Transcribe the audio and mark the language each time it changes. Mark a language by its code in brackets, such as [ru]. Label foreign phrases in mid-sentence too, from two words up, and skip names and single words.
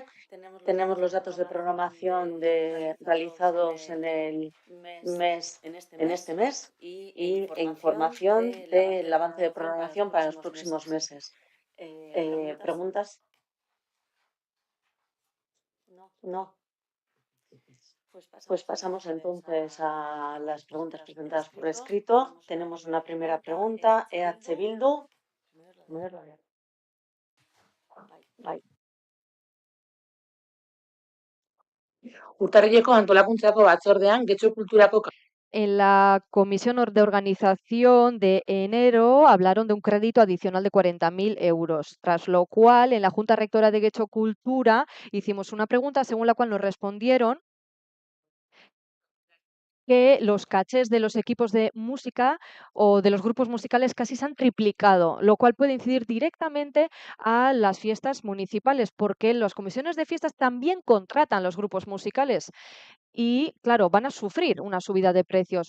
[es] Tenemos los datos de programación realizados en este mes y información del avance de programación para los próximos meses. ¿Preguntas? No. Pues pasamos entonces a las preguntas presentadas por escrito. Tenemos una primera pregunta. EH Bildu. [eu] Urtarrileko antolakuntzako batzordean Getxo Kulturako. [es] En la comisión de organización de enero hablaron de un crédito adicional de 40.000 euros, tras lo cual en la Junta Rectora de Getxo Cultura hicimos una pregunta según la cual nos respondieron que los cachés de los equipos de música o de los grupos musicales casi se han triplicado, lo cual puede incidir directamente a las fiestas municipales, porque las comisiones de fiestas también contratan los grupos musicales y, claro, van a sufrir una subida de precios.